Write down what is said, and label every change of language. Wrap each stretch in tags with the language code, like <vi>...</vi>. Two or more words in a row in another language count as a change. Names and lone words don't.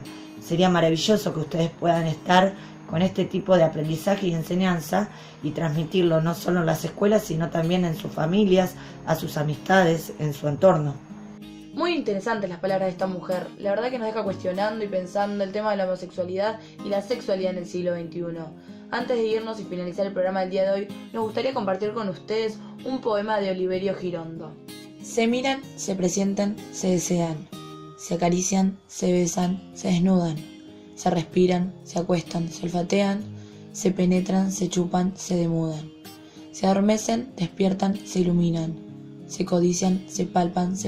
<es>Sería maravilloso que ustedes puedan estar con este tipo de aprendizaje y enseñanza y transmitirlo no solo en las escuelas, sino también en sus familias, a sus amistades, en su entorno. Muy interesantes las palabras de esta mujer. La verdad que nos deja cuestionando y pensando el tema de la homosexualidad y la sexualidad en el siglo XXI. Antes de irnos y finalizar el programa del día de hoy, nos gustaría compartir con ustedes un poema de Oliverio Girondo. Se miran, se presientan, se desean, se acarician, se besan, se desnudan, se respiran, se acuestan, se olfatean, se penetran, se chupan, se demudan, se adormecen, despiertan, se iluminan, se codician, se palpan, se</es>